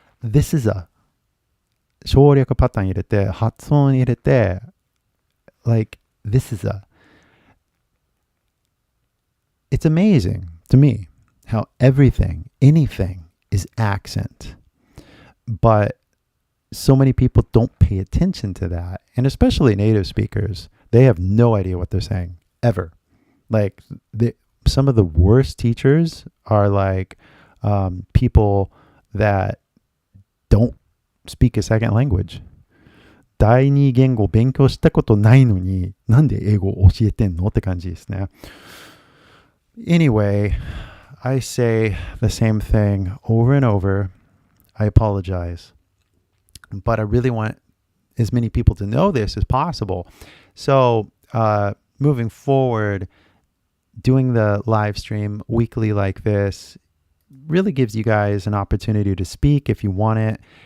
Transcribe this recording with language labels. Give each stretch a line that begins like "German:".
English: This is a
Japanese: 省略パターン入れて、発音入れて、
English: this is a. It's amazing to me how anything is accent. But so many people don't pay attention to that. And especially native speakers, they have no idea what they're saying, ever. Some of the worst teachers are people that don't speak a second language.
Japanese: 第二言語勉強したことないのに、なんで英語を教えてんのって感じですね。
English: Anyway, I say the same thing over and over. I apologize. But I really want as many people to know this as possible. So, moving forward, doing the live stream weekly like this really gives you guys an opportunity to speak if you want it.